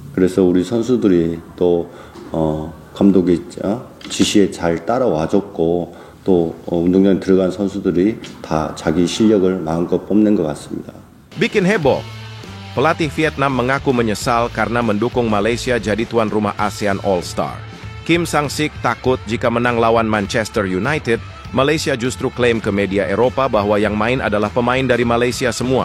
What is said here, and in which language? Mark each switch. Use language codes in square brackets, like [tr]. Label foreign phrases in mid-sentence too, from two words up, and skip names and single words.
[ko] 그래서 우리 선수들이 또 감독의 지시에 잘 따라와줬고 또 운동장에 들어간 선수들이 다 자기 실력을 마음껏 뽐낸 것 같습니다. [id] Bikin heboh. Pelatih Vietnam mengaku menyesal karena mendukung Malaysia jadi tuan rumah ASEAN All-Star. Kim Sang-sik takut jika menang lawan Manchester United, Malaysia justru klaim ke media Eropa bahwa yang main adalah pemain dari Malaysia semua.